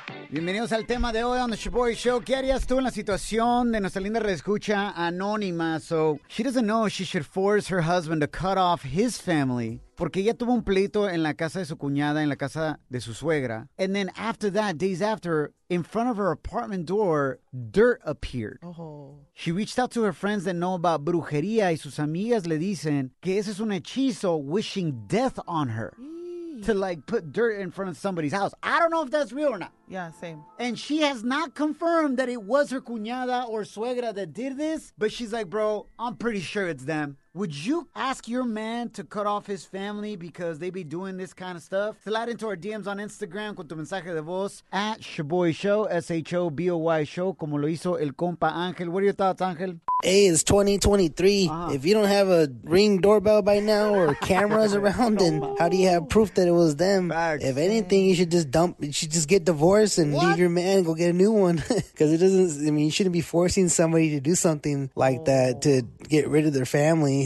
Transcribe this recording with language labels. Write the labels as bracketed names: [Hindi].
[Spanish] Bienvenidos al tema de hoy on the Shaboy Show. ¿Qué harías tú en la situación de nuestra linda reescucha anónima? [English] So, she doesn't know if she should force her husband to cut off his family. [Spanish] Porque ella tuvo un pleito en la casa de su cuñada, en la casa de su suegra. [English] And then after that, days after, in front of her apartment door, dirt appeared. Oh. She reached out to her friends that know about brujería [Spanish] y sus amigas le dicen que ese es un hechizo [English] wishing death on her. To, like, put dirt in front of somebody's house. I don't know if that's real or not. Yeah, same. And she has not confirmed that it was her cuñada or suegra that did this, but she's like, bro, I'm pretty sure it's them. Would you ask your man to cut off his family because they be doing this kind of stuff? Slide into our DMs on Instagram [Spanish] con tu mensaje de voz [English] at Shaboy Show, S-H-O-B-O-Y Show, [Spanish] como lo hizo el compa Ángel. [English] What are your thoughts, Ángel? Hey, it's 2023. Uh-huh. If you don't have a Ring doorbell by now or cameras around, then how do you have proof that it was them? Facts. If anything, you should just dump, you should just get divorced and leave your man, go get a new one. Because it doesn't, I mean, you shouldn't be forcing somebody to do something like that to get rid of their family.